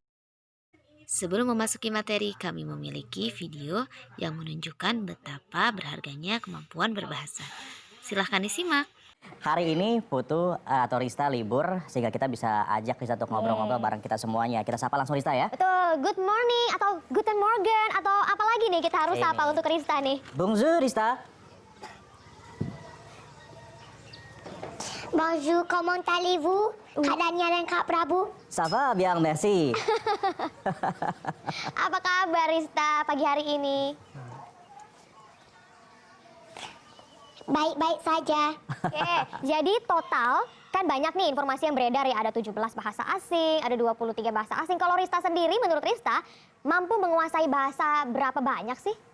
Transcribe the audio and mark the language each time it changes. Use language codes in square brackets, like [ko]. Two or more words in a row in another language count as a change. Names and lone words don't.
[id] Sebelum memasuki materi, kami memiliki video yang menunjukkan betapa berharganya kemampuan berbahasa. Silahkan disimak. Hari ini Putu atau Rista libur, sehingga kita bisa ajak Rista untuk ngobrol-ngobrol bareng kita semuanya. Kita sapa langsung Rista ya. Betul, [en] good morning [id] atau [de] guten morgen [id] atau apa lagi nih kita harus sapa untuk Rista nih. [fr] Bonjour Rista. Bonjour, comment allez-vous? [id] Keadaannya lengkap, Prabu? [fr] Ça va bien, merci. [id] Apa kabar Rista pagi hari ini? Baik-baik saja. Oke, jadi total kan banyak nih informasi yang beredar ya, ada 17 bahasa asing, ada 23 bahasa asing. Kalau Rista sendiri, menurut Rista, mampu menguasai bahasa berapa banyak sih?